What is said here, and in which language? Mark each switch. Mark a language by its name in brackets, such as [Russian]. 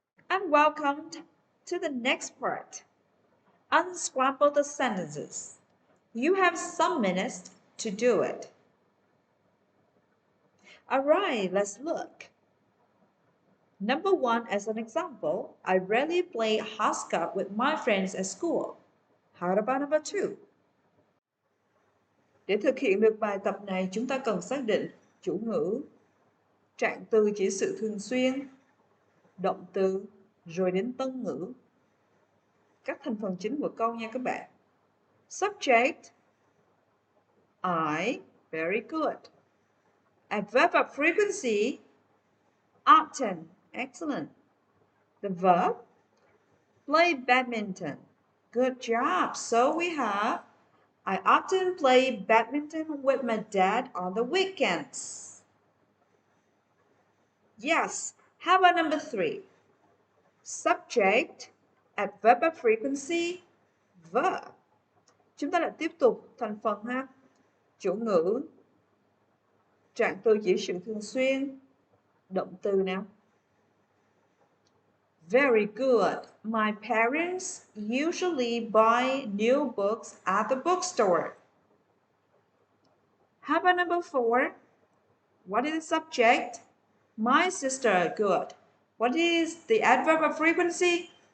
[English] And welcome to the next part. Unscramble the sentences. You have some minutes to do it. All right, let's look. Number 1, as an example, I rarely play hopscotch with my friends at school. How about number 2? [Vietnamese] Để thực hiện được bài tập này, chúng ta cần xác định chủ ngữ, trạng từ chỉ sự thường xuyên, động từ, rồi đến tân ngữ. Các thành phần chính của câu nha các bạn. [English] Subject, I, very good. Adverb of frequency, often, excellent. The verb, play badminton, good job. So we have, I often play badminton with my dad on the weekends. Yes. How about number 3? Subject, adverb of frequency, verb. [Vietnamese] Chúng ta lại tiếp tục thành phần ha. Chủ ngữ, trạng từ chỉ sự thường xuyên, động từ nào. [English] Very good. My parents usually buy new books at the bookstore. How about number 4? What is the subject? My sister. Good. What is the adverb of frequency?